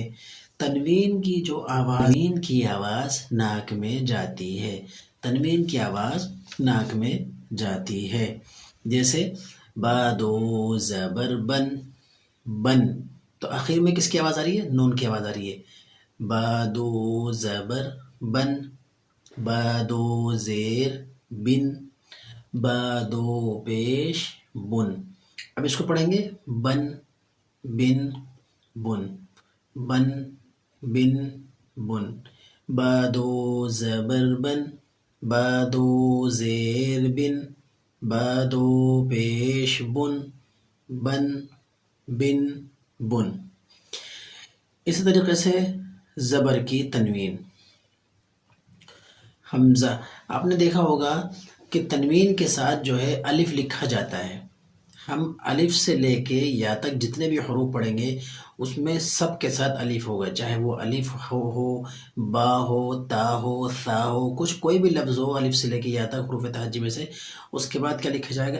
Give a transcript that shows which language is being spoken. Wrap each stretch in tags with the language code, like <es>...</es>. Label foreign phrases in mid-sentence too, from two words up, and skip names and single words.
<ur>تنوین کی آواز ناک میں جاتی ہے۔ تنوین کی آواز ناک میں جاتی ہے۔ جیسے با دو زبر بن، بن، تو آخر میں کس کی آواز آ رہی ہے؟ نون کی آواز آ رہی ہے۔ با دو زبر بن، با دو زیر بن، با دو پیش بن۔ اب اس کو پڑھیں گے بن، بن، بن، بن، بن، بن۔ با دو زبر بن، با دو زیر بن، با دو پیش بن، بن، بن، بن۔ اسی طریقے سے زبر کی تنوین۔ حمزہ، آپ نے دیکھا ہوگا کہ تنوین کے ساتھ الف لکھا جاتا ہے۔ ہم الف سے لے کے یا تک جتنے بھی حروف پڑھیں گے اس میں سب کے ساتھ الف ہوگا، چاہے وہ الف ہو، با ہو، تا ہو، ثا ہو، کوئی بھی لفظ ہو الف سے لے کے یا تک حروف تہجی میں سے، اس کے بعد کیا لکھا جائے گا؟</ur>